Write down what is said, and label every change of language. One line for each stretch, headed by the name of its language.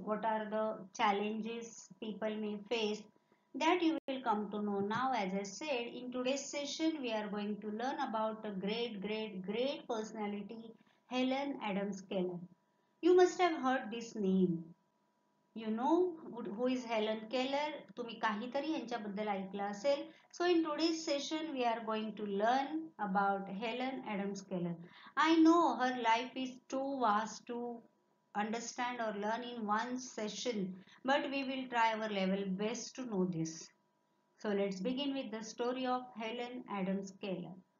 English: What are the challenges people may face? That you will come to know now. As I said, in today's session, we are going to learn about a great personality, Helen Adams Keller. You must have heard this name. You know who is Helen Keller?
Marathi: तुम्ही काहीतरी यांच्याबद्दल ऐकलं असेल.
English: So in today's session we are going to learn about Helen Adams Keller. I know her life is too vast to understand or learn in one session, but we will try our level best to know this. So let's begin with the story of Helen Adams Keller.